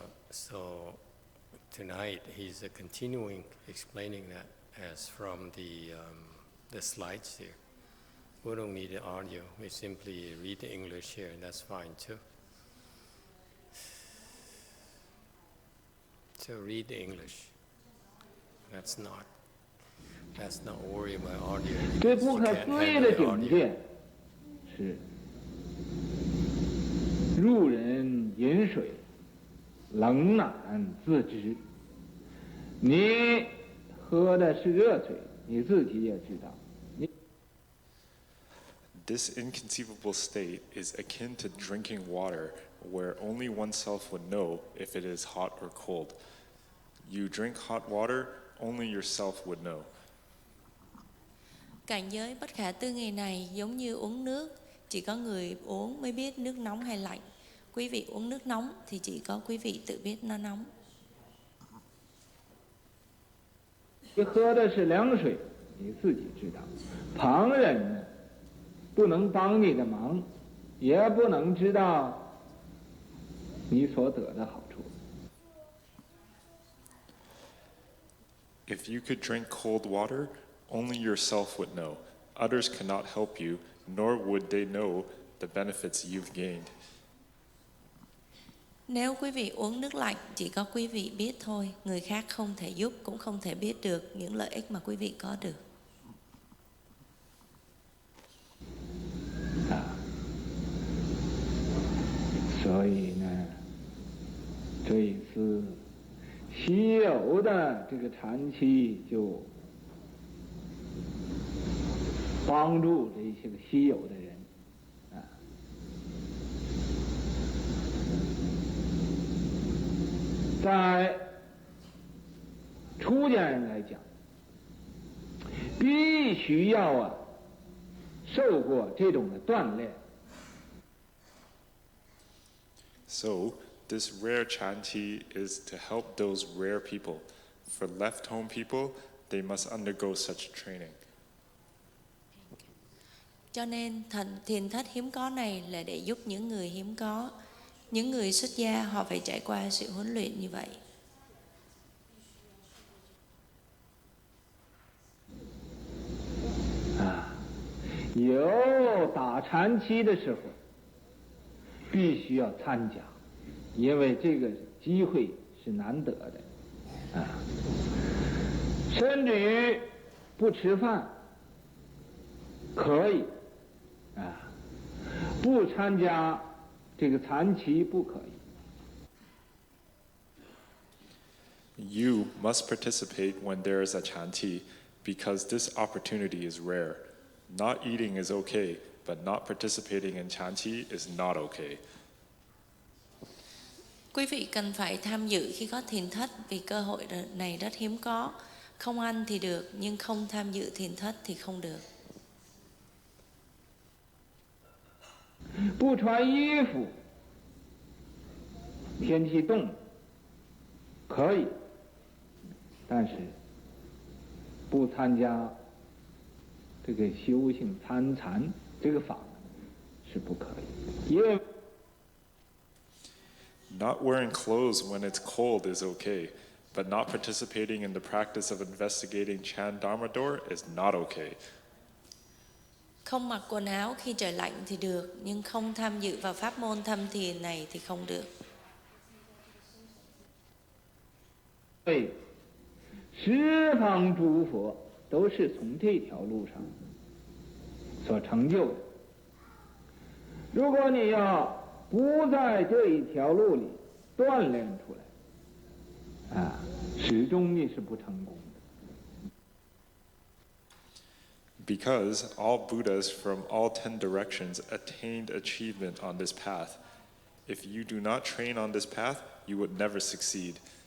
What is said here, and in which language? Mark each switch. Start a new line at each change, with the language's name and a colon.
English: So tonight he's continuing explaining that as from the slides here. We don't need the audio. We simply read the English here, and that's fine too. So read the English. Let's not worry about audio.
Chinese: 最不可思议的境界是入人饮水，冷暖自知。你喝的是热水，你自己也知道。
English: This inconceivable state is akin to drinking water, where only oneself would know if it is hot or cold. You drink hot water, only yourself would know.
Vietnamese: Cảnh giới bất khả tư nghị này giống như uống nước, chỉ có người uống mới biết nước nóng hay lạnh. Quý vị uống nước nóng thì chỉ có quý vị tự biết nó nóng.
Chinese: 你喝的是凉水，你自己知道。旁人呢，不能帮你的忙，也不能知道你所得的好处。
English: If you could drink cold water, only yourself would know. Others cannot help you, nor would they know the benefits you've gained.
Vietnamese: Nếu quý vị uống nước lạnh, chỉ có quý vị biết thôi. Người khác không thể giúp, cũng không thể biết được những lợi ích mà quý vị có được.
Chinese: 所以呢，这一次稀有的这个禅期就帮助这些个稀有的人啊，在出家人来讲，必须要受过这种的锻炼。
English: So, this rare chanti is to help those rare people. For left home people, they must undergo such training.
Vietnamese: Cho nên thiền thất hiếm có này là để giúp những người hiếm có. Những người xuất gia họ phải trải qua sự huấn luyện như vậy.
Chinese: 有打禅期的时候，必须要参加，因为这个机会是难得的，甚至于不吃饭可以，不参加这个禅期不可以。
English: You must participate when there is a chanti, because this opportunity is rare. Not eating is okay, but not participating in chanti is not okay.
Vietnamese: Quý vị cần phải tham dự khi có thiền thất vì cơ hội này rất hiếm có. Không ăn thì được, nhưng không tham dự thiền thất thì không được.
Chinese: 不穿衣服，天气冻可以，但是不参加这个修行参禅这个法是不可以，因为
English: Not wearing clothes when it's cold is okay, but not participating in the practice of investigating Chan Dharma door is not okay.
Vietnamese: Không mặc quần áo khi trời lạnh thì được, nhưng không tham dự vào pháp môn thâm thiền này thì không được.
Chinese: 对，十方诸佛都是从这条路上所成就的。如果你要不在这一条路里锻炼出来，始终你是不成功的。
English: Because all Buddhas from all 10 directions attained achievement on this path. If you do not train on this path, you would never succeed.